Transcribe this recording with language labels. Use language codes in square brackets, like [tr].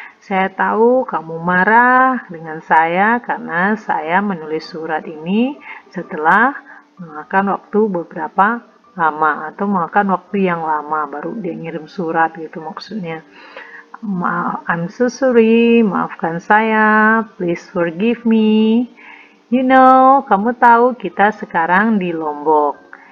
[id] Saya tahu kamu marah dengan saya karena saya menulis surat ini setelah memakan waktu beberapa lama atau makan waktu yang lama baru dia ngirim surat gitu maksudnya. Maaf, [en] I'm so sorry, [id] maafkan saya, [en] please forgive me. You know, [id] kamu tahu kita sekarang di Lombok.